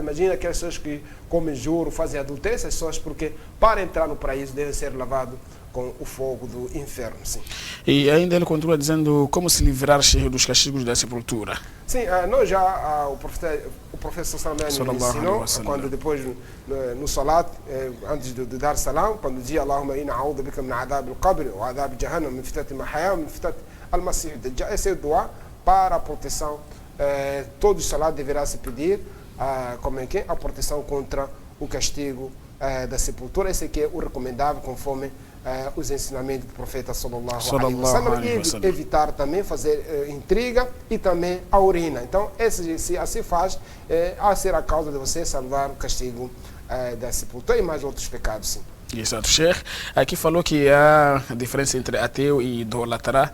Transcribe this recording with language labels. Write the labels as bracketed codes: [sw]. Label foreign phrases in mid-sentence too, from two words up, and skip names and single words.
[pt] Imagina aquelas pessoas que comem juro, fazem adultério, essas pessoas, porque para entrar no paraíso devem ser lavados com o fogo do inferno. Sim. E ainda ele continua dizendo como se livrar dos castigos da sepultura. Sim, nós já, o professor Salman ensinou, quando depois no salat, antes de dar salam, quando dizia [ar] اللهم إني أعوذ بك من عذاب القبر وعذاب جهنم من فتنة المحيا من فتنة المسيح الدجال. [pt] Esse é o dua para a proteção. Todo salat deverá se pedir a proteção contra o castigo da sepultura. Esse aqui é o recomendável conforme os ensinamentos do profeta [ar] صلى الله عليه وسلم, [pt] e evitar também fazer intriga e também a urina. Então, se assim faz, a ser a causa de você salvar o castigo da sepultura e mais outros pecados, sim. Exato, Sheikh. Aqui falou que há diferença entre ateu e idólatra.